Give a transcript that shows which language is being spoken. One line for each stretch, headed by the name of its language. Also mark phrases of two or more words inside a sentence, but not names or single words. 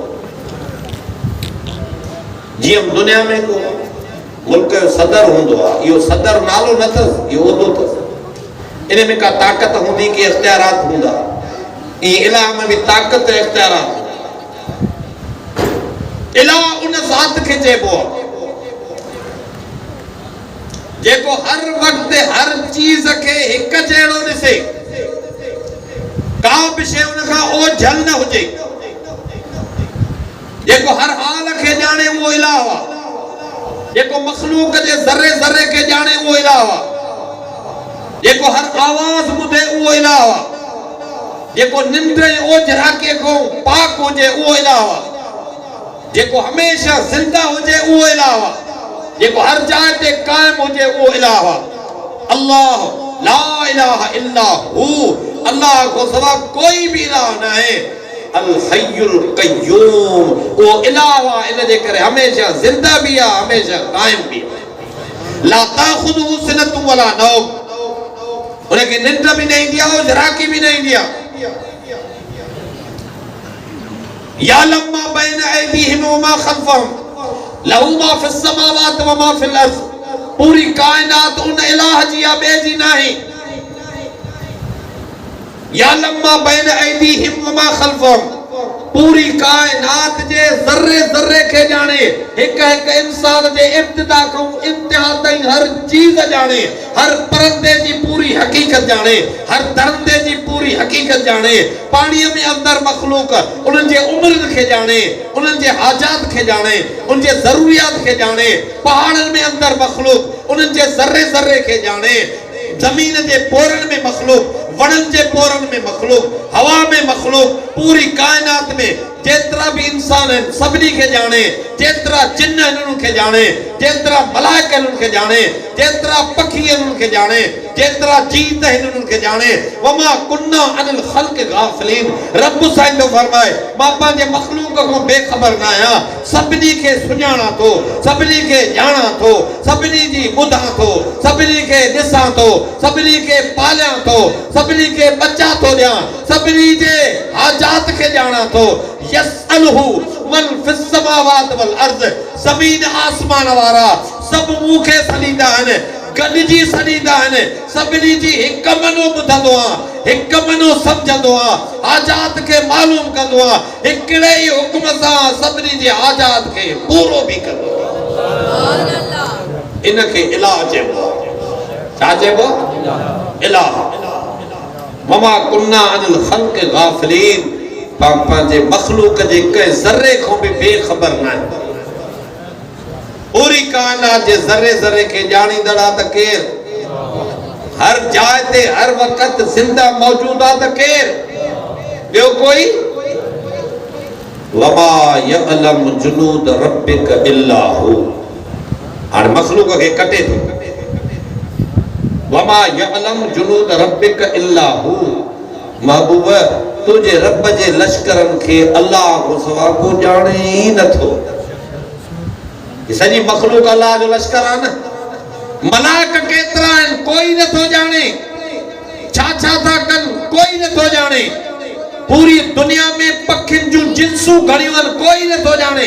Sindhi: जीअं दुनिया में को मुल्क जो सदर हूंदो आहे, इहो सदर नालो न अथसि, इहो उहिदो अथसि। इन में का ताक़त हूंदी कि इख्तियारात हूंदा, ईअं इलाह में बि ताक़त ऐं इख्तियारात हूंदा। इलाह उन ज़ात खे चइबो आहे जेको हर वक्त हर चीज के हिक जहिड़ो ॾिसे, का बि शइ उन खां ओझल न हुजे, जेको हर हाल खे ॼाणे उहो इलाह आहे, जेको मख़लूक जे ज़रे ज़रे खे ॼाणे उहो इलाह आहे, जेको हर आवाज़ ॿुधे उहो इलाह आहे, जेको निंड ऐं ओझराकीअ खां पाक हुजे उहो इलाह आहे, जेको हमेशह ज़िंदा हुजे उहो इलाह आहे, जेको हर जाइ ते क़ाइम हुजे उहो इलाह आहे।
Arabic: الله لا إله إلا هو,
Sindhi: अल्लाह को सवा कोई भी इलाह न है।
Arabic: الحي القيوم,
Sindhi: वो इलाह आहे, इन जे करे हमेशा ज़िंदा भी आहे, हमेशा क़ाइम भी आहे।
Arabic: لا تأخذه سنة ولا نوم,
Sindhi: उनखे निंड भी न ईंदी आहे, ओझराकी भी न ईंदी आहे।
Arabic: يعلم ما بين أيديهم وما خلفهم له ما في السماوات وما في الأرض,
Sindhi: पूरी कायनात उन इलाह जी आहे, ॿिए जी नाहे।
Arabic: يعلم ما بين أيديهم وما خلفهم,
Sindhi: पूरी कायनात जे ज़र्रे ज़र्रे के जाने, एक एक इंसान जे इब्तिदा को इंतहा ताईं हर चीज जाने, हर परंदे जी पूरी हकीकत जाने, हर दरंदे जी पूरी हकीकत जाने, पानी में अंदर मखलूक उन जे उम्र के जाने, उन जे हाजात के जाने, उन जे जरूरियात के जाने, पहाड़न में अंदर मखलूक उन जे ज़र्रे ज़र्रे के जाने, जमीन जे पोरन में मखलूक, वणन जे पोरन में मखलूक, हवा में मखलूक, पूरी कायनात में जेतरा भी इंसान है सबनी के जाने, जेतरा जिन्न है उनके जाने, जेतरा मलाइका है उनके जाने, जेतरा पखी है उनके जाने, जेतरा जीत है उनके जाने।
Arabic: وما كنا عن الخلق غافلين,
Sindhi: रब साईं तो फरमाए मां पंहिंजे मखलूक को बेखबर ना आया, सबनी के सुञाणा थो, सबनी के ॼाणा थो, सबनी जी ॿुधा थो, सबनी के ॾिसां थो, सबनी के पालियां थो, सबनी के बचा थो ॾियां, सबनी जे हाजात के ॼाणा थो।
Arabic: يسأله من في السماوات والأرض,
Sindhi: ज़मीन आसमान वारा सब मूंखे सॾींदा आहिनि, गॾिजी सॾींदा आहिनि, सभिनी जी हिक मनो ॿुधंदो आ, हिक मनो समझंदो आ, हाजात के मालूम कंदो आ, हिकिड़े ई हुक्म सां सभिनी जी हाजात के पूरो भी कंदो आ।
Arabic: سبحان الله.
Sindhi: इनखे इलाह चइबो आ। छा चइबो? इलाह।
Arabic: وما كنا عن الخلق غافلين,
Sindhi: पंहिंजे मखलूक जे कंहिं ज़र्रे खां बि बेखबर न आहे। पूरी कायनात जे ज़र्रे ज़र्रे के ॼाणींदड़ आहे त केर? हर जाइ ते हर वक़्त ज़िंदा मौजूद आहे त केर? ॿियो कोई?
Arabic: وما يعلم جنود ربك إلا هو.
Sindhi: हाणे मखलूक खे कटे थो,
Arabic: وما يعلم جنود ربك إلا هو.
Sindhi: महबूब तुझे रब जे लश्करन के अल्लाह को सवा को जाने ही नथो। ये सॼी मखलूक अल्लाह जो लश्कर आहे न। मलाइक केतिरा आहिनि कोई नथो ॼाणे, छा छा था कनि कोई नथो ॼाणे। पूरी दुनिया में पखियुनि जूं जिन्सूं घणियूं आहिनि कोई नथो ॼाणे।